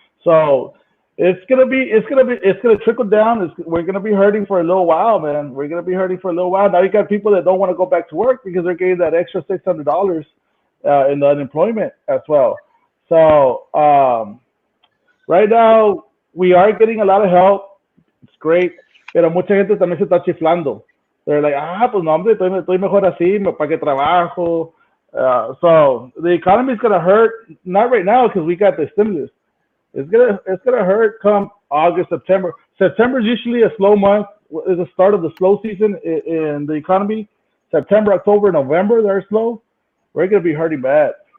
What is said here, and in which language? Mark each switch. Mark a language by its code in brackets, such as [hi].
[en] So it's gonna trickle down. We're gonna be hurting for a little while, man. We're gonna be hurting for a little while. Now you got people that don't want to go back to work because they're getting that extra $600 in the unemployment as well. So right now we are getting a lot of help. It's great, [es] pero mucha gente también se está chiflando. [en] They're like, [es] pues no, hombre, estoy mejor así, ¿para qué trabajo? [en] So the economy is gonna hurt, not right now because we got the stimulus. It's gonna hurt come August, September. September is usually a slow month. Is the start of the slow season in the economy. September, October, November, they're slow. We're gonna be hurting bad.